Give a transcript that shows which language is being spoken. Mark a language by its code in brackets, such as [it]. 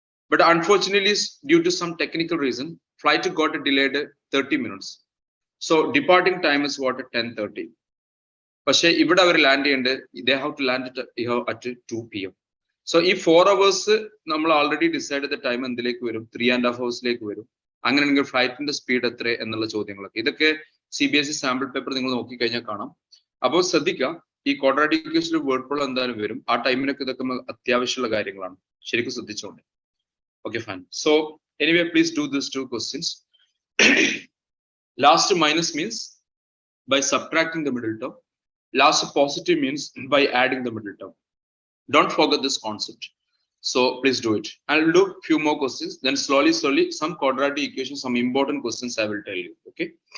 [en] But unfortunately, due to some technical reason, flight got delayed 30 minutes. So departing time is what, at 10:30. But if they land, they have to land at 2 p.m. So if 4 hours, we already decided the time and 3.5 hours. [ml] അങ്ങനെ ഫ്ലൈറ്റിന്റെ speed എത്ര എന്നുള്ള ചോദ്യങ്ങളൊക്കെ ഇതൊക്കെ CBSE sample paper നിങ്ങൾ നോക്കിക്കഴിഞ്ഞാൽ കാണാം. അപ്പോൾ ശ്രദ്ധിക്കുക, ഈ ക്വാഡ്രാറ്റിക് ഇക്വേഷനിൽ വേർഡ് പ്രോബ്ലം എന്തായാലും വരും. ആ ടൈമിനൊക്കെ ഇതൊക്കെ അത്യാവശ്യമുള്ള കാര്യങ്ങളാണ്, ശരിക്കും ശ്രദ്ധിച്ചോണ്ട്. [en] Okay, fine. So anyway, please do these 2 questions. Last minus means by subtracting the middle term. Last positive means by adding the middle term. Don't forget this concept. So please do it. I'll do few more questions. Then slowly, some quadratic equations, some important questions I will tell you. Okay.